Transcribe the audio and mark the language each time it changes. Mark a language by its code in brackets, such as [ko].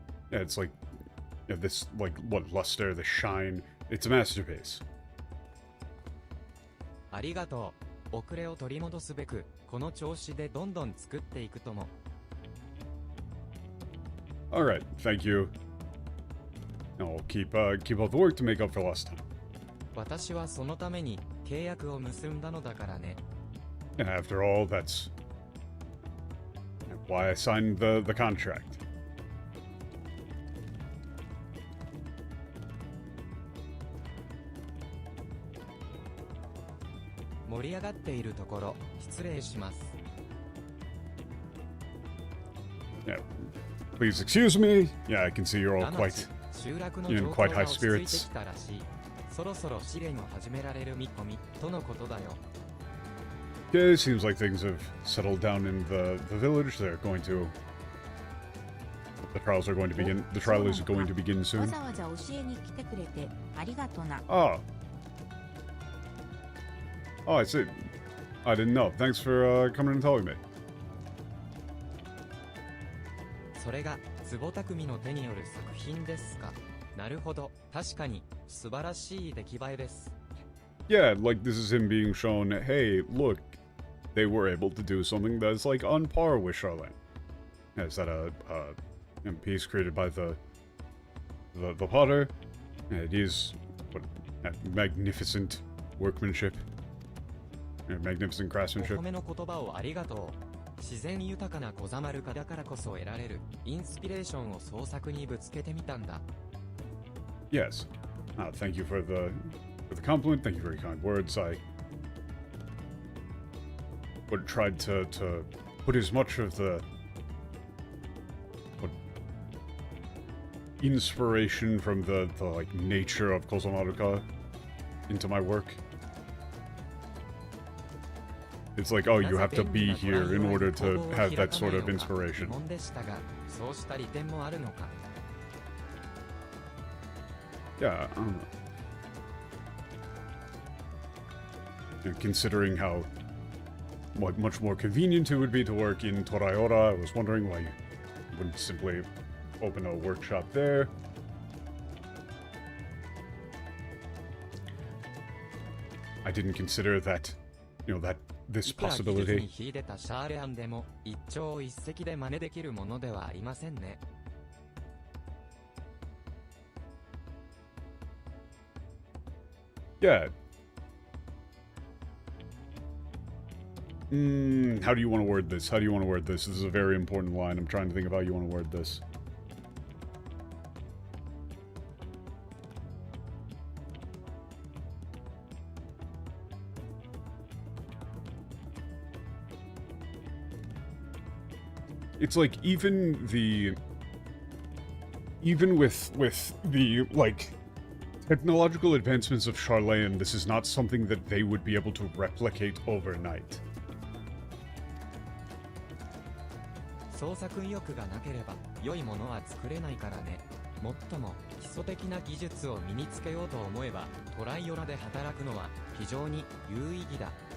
[en] Yeah, it's like this like what luster, the shine. It's a masterpiece. [ja] ありがとう。遅れを取り戻すべくこの調子でどんどん作っていくとも。 [en] All right, thank you. I'll keep all the work to make up for lost time. [ja] 私はそのために契約を結んだのだからね。 [en] After all, that's why I signed the contract. [ja] 盛り上がっているところ失礼します。 [en] Yeah, please excuse me. Yeah, I can see you're all quite in quite high spirits. [ja] そろそろ試練を始められる見込みとのことだよ。 [en] Okay, seems like things have settled down in the village. They're going to. The trials are going to begin. The trial is going to begin soon. わざわざ教えに来てくれてありがとな。 Ah. Oh, I see. I didn't know. Thanks for coming and telling me. [ja] それが坪匠の手による作品ですか。なるほど、確かに素晴らしい出来栄えです。 [en] Yeah, like this is him being shown, hey, look, they were able to do something that's like on par with Charlene. Yeah, is that a piece created by the potter? Yeah, it is what magnificent workmanship, magnificent [ja] お [en] craftsmanship. [ja] 褒めの言葉をありがとう。自然豊かな小ざまるかだからこそ得られるインスピレーションを創作にぶつけてみたんだ。 [en] Yes. Thank you for the compliment. Thank you for your kind words. I would tried to put as much of the inspiration from the like nature of Kozomaruka into my work. It's like, oh, you have to be here in order to have that sort of inspiration. [ja] 疑問でしたが、そうした利点もあるのか。 [en] Yeah, I don't know. And considering how much more convenient it would be to work in Torayora, I was wondering why you wouldn't simply open a workshop there. I didn't consider that, you know, that this [ja] いくら技術に秀でたシャーレアンでも一朝一夕で真似できるものではありませんね。 [en] Yeah. How do you want to word this? How do you want to word this? This is a very important line. I'm trying to think of how you want to word this. It's like even with the like technological advancements of Charlene, this is not something that they would be able to replicate overnight. [ja] 創作意欲がなければ良いものは作れないからね。もっとも基礎的な技術を身につけようと思えばトライオラで働くのは非常に有意義だ。